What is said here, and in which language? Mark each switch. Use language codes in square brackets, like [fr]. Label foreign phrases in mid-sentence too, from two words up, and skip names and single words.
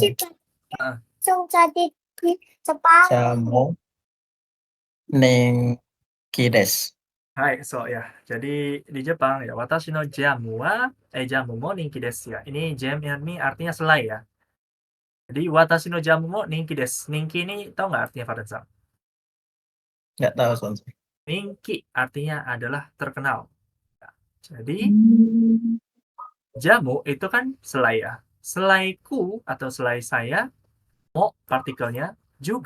[id] Heeh. [ja] ジャム人気です. [id] Hai, so ya. Jadi di Jepang ya, [ja] 私のジャムはジャムも人気です [id] ya. Ini jam ini artinya selai ya. Jadi [ja] 私のジャムも人気です. [id] Ninki ini tahu nggak artinya Fardansa? Nggak tahu Sensei. Ninki artinya adalah terkenal. Ya, jadi jamu itu kan selai ya. Selaiku atau selai saya, mo partikelnya juga